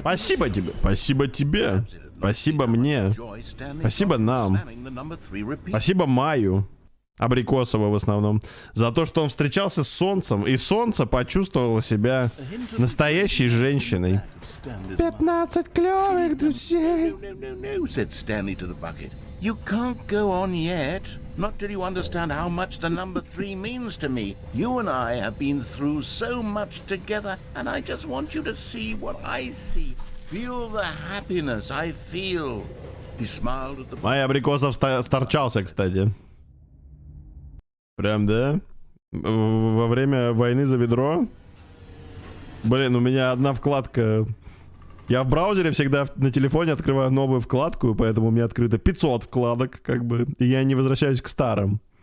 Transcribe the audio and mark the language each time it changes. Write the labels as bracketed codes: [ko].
[ru] Спасибо тебе. Спасибо тебе. Спасибо мне. Спасибо нам. Спасибо Маю. Абрикосова в основном. За то, что он встречался с солнцем, и солнце почувствовало себя настоящей женщиной. 15 клёвых друзей. [en] No, said Stanley to the bucket. You can't go on yet. Not till you understand how much the number 3 means to me. You and I have been through so much together, and I just want you to see what I see. Feel the happiness I feel. He smiled at the bucket. [ru] Майя Абрикосов сторчался, кстати. Прям, да? Во время войны за ведро? Блин, у меня одна вкладка. Я в браузере всегда на телефоне открываю новую вкладку, поэтому у меня открыто 500 вкладок, как бы, и я не возвращаюсь к старым.